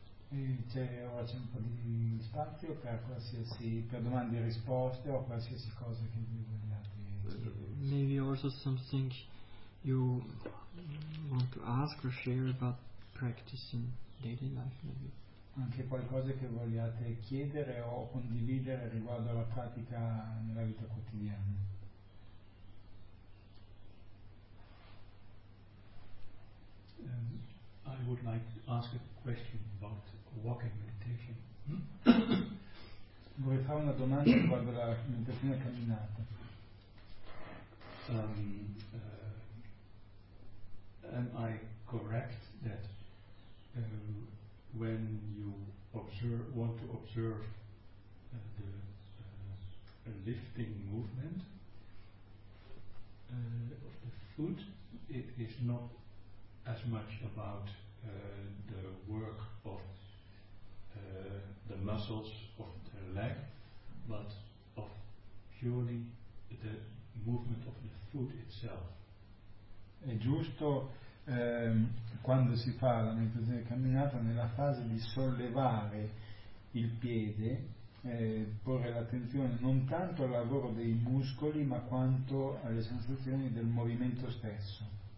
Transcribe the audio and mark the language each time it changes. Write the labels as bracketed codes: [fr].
[it] Ora c'è un po' di spazio per qualsiasi, per domande e risposte o qualsiasi cosa che vi vogliate. [en] Maybe also something you want to ask or share about practicing daily life, maybe. [it] Anche qualcosa che vogliate chiedere o condividere riguardo alla pratica nella vita quotidiana. [en] I would like to ask a question about walking meditation. [it] Vorrei fare una domanda riguardo alla meditazione camminata. [en] Am I correct that when you want to observe the lifting movement of the foot, it is not as much about the work of the muscles of the leg, but of purely the movement of the foot itself. [it] È giusto quando si fa la meditazione camminata nella fase di sollevare il piede, porre l'attenzione non tanto al lavoro dei muscoli ma quanto alle sensazioni del movimento stesso.